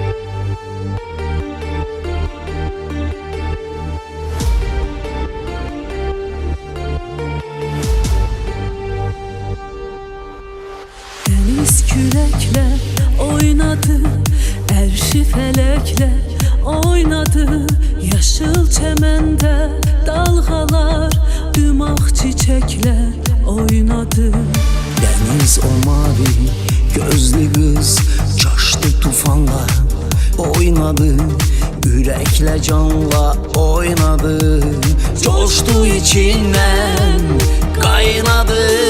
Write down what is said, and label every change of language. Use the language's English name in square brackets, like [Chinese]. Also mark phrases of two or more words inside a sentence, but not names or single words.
[Azerbaijani] Deniz küləklə oynadı, ərşi fələklə oynadı, yaşıl çəməndə dalğalar, dümağ çiçəklər oynadı. [Turkish] Deniz o mavi gözlü kız coştu tufanla oynadı, yürekle canla oynadı, coştu içinden kaynadı.